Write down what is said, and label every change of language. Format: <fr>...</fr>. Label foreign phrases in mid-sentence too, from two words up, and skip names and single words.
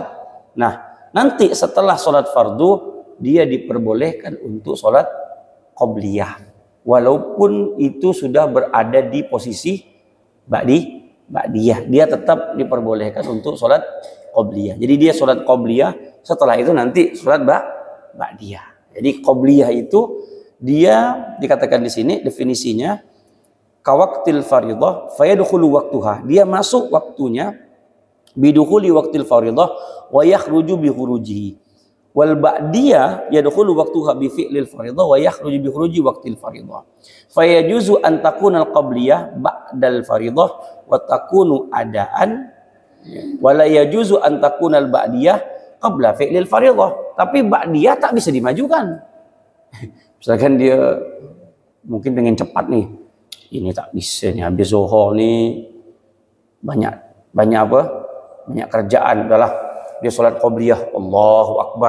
<id>Nah, nanti setelah sholat fardu dia diperbolehkan untuk sholat qabliyah, walaupun itu sudah berada di posisi ba'diyah, dia tetap diperbolehkan untuk sholat qabliyah. Jadi dia sholat qabliyah, setelah itu nanti sholat ba'diyah. Jadi qabliyah itu dia dikatakan di sini definisinya</id> <ar>كوقت الفرض فيدخل وقتها,</ar> <id>dia masuk waktunya</id> <ar>بدخول وقت الفرض ويخرج بخروجه. والبعدية يدخل وقتها بفعل الفرض ويخرج بخروج وقت الفرض. فيجوز أن تكون القبلية بعد الفرض وتكون أداء ولا يجوز أن تكون البعدية قبل فعل الفرض.</ar> <id>Tapi ba'diyah tak bisa dimajukan. Misalkan dia mungkin pengen cepat nih. Ini tak bisa nih, habis zuhur nih banyak apa? Banyak kerjaan, udahlah dia sholat qabliyah,</id> <ar>الله أكبر.</ar>